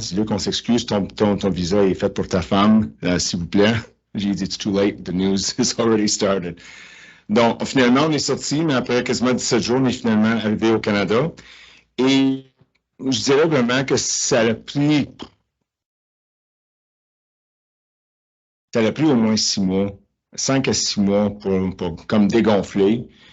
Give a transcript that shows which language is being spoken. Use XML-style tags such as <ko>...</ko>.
<fr>C'est là qu'on s'excuse, ton visa est fait pour ta femme, s'il vous plaît. J'ai dit,</fr> <en>it's too late, the news has already started.</en> <fr>Donc, finalement, on est sorti, mais après quasiment 17 jours, on est finalement arrivé au Canada. Et je dirais vraiment que ça a pris au moins 6 mois, 5 à 6 mois pour comme dégonfler.</fr>